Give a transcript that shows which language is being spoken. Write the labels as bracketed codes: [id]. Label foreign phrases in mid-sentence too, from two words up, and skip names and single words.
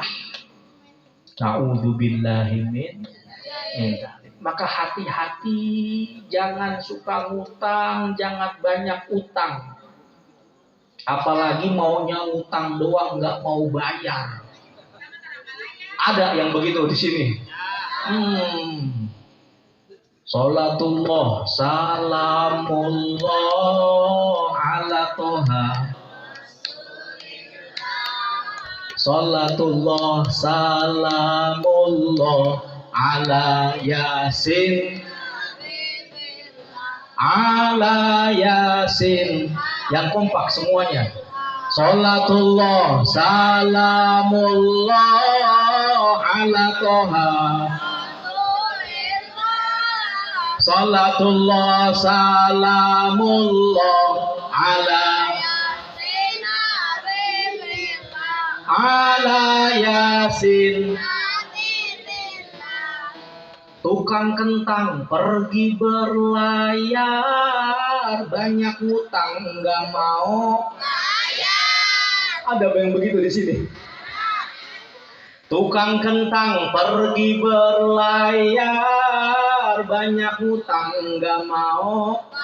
[ar] نعوذ بالله من ذلك. [id] Maka hati-hati, jangan suka ngutang, jangan banyak utang. Apalagi maunya ngutang doang, nggak mau bayar. Ada yang begitu di sini. [ar] صلاة الله، سلام الله على طه. صلاة الله، سلام الله على يس. على يس. [id] Yang kompak semuanya. [ar] صلاة الله، سلام الله على طه. صلاة الله، سلام الله على يس. [id] Tukang kentang pergi berlayar, banyak ngutang nggak mau. Ada yang begitu di sini. Tukang kentang pergi berlayar, banyak ngutang nggak mau.